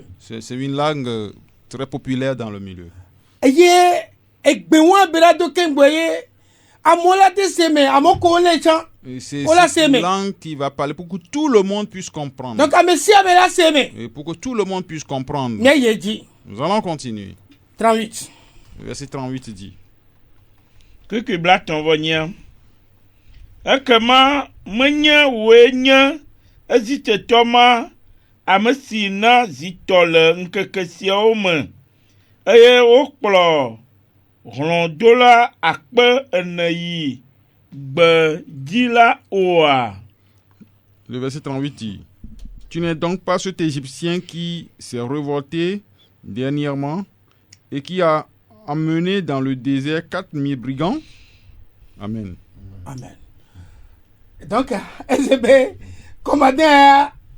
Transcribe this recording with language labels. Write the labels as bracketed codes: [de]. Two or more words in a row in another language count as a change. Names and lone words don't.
[fr] C'est une langue très populaire dans le milieu. C'est une langue qui va parler pour que tout le monde puisse comprendre. Donc, et pour que tout le monde puisse comprendre. Nous allons continuer. 38. Le verset 38 dit. [ee] Que blaton vonia. Akama menya wenya azite toma amesina zitole nkekesia ome. Eye okplo rondola akpe eneyi. [fr] Le verset 38 dit, tu n'es donc pas cet Égyptien qui s'est révolté dernièrement et qui a emmené dans le désert 4000 brigands? Amen. Amen. Donc, commandant,